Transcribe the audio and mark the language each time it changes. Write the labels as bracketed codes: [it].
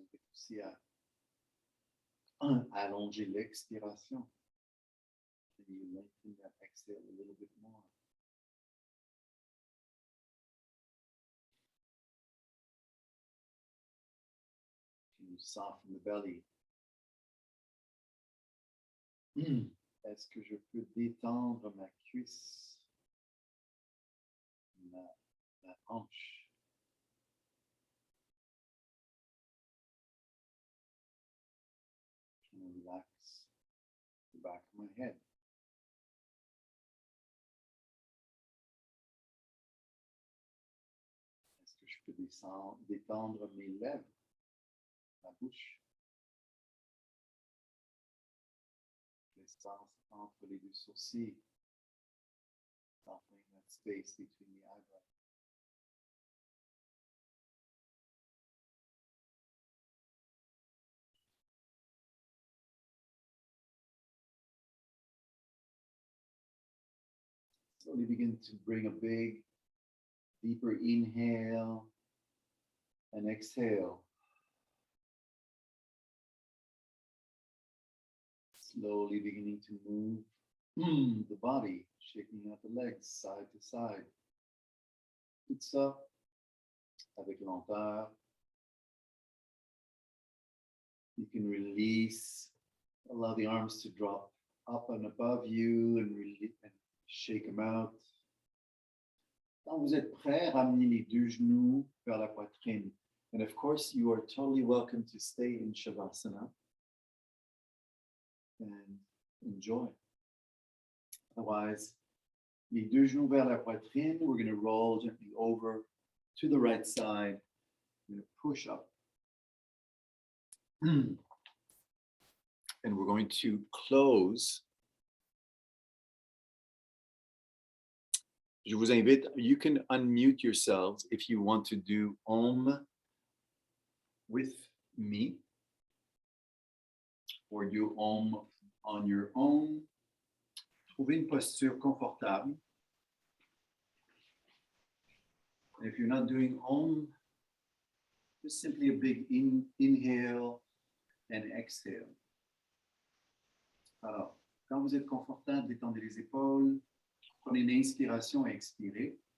[fr] aussi à allonger l'expiration. [en] And you lengthen that exhale a little bit more. You soften the belly. [fr] Est-ce que je peux détendre ma cuisse, ma hanche? [en] Je relax the back of my head. [fr] Est-ce que je peux détendre mes lèvres, ma bouche? L'espace entre les deux sourcils. [en] Softening that space between the eyebrows. Slowly begin to bring a big, deeper inhale and exhale. Slowly beginning to move the body, shaking out the legs side to side. [fr] Tout ça avec lenteur. [en] You can release, allow the arms to drop up and above you and shake them out. [fr] Quand vous êtes prêt, ramenez les deux genoux vers la poitrine. [en] And of course, you are totally welcome to stay in Shavasana and enjoy. Otherwise, [fr] les deux genoux vers la poitrine, [en] we're going to roll gently over to the right side. We're going to push up. And we're going to close. [fr] Je vous invite, [en] you can unmute yourselves if you want to do Om with me, or do Om on your own. [fr] Trouvez une posture confortable. [en] And if you're not doing Om, just simply a big inhale and exhale. [fr] Alors, quand vous êtes confortable, détendez les épaules. Prenez une inspiration et expirez.